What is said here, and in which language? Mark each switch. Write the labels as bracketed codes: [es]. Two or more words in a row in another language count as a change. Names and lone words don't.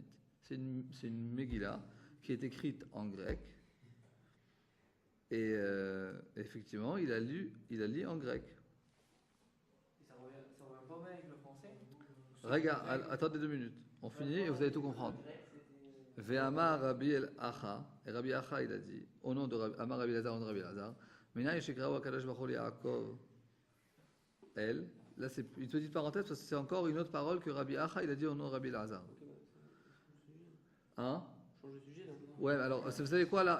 [fr] C'est une Megillah qui est écrite en grec. Et effectivement, il a lu en grec. Et ça revient pas mal avec le français. Regarde, attendez 2 minutes. On finit et vous allez tout comprendre. [he] ואמר רבי אחא. [fr] Et Rabbi Acha, il a dit, au nom de [he] אמר רבי לעזר, [fr] au nom de Rabbi Lazar, [he] מניין שקראו הקדוש ברוך הוא יעקב. [fr] Elle, là c'est une petite parenthèse parce que c'est encore une autre parole que Rabbi Acha, il a dit au nom de Rabbi Lazar. Hein? Change de sujet, donc. Ouais, alors, vous savez quoi là?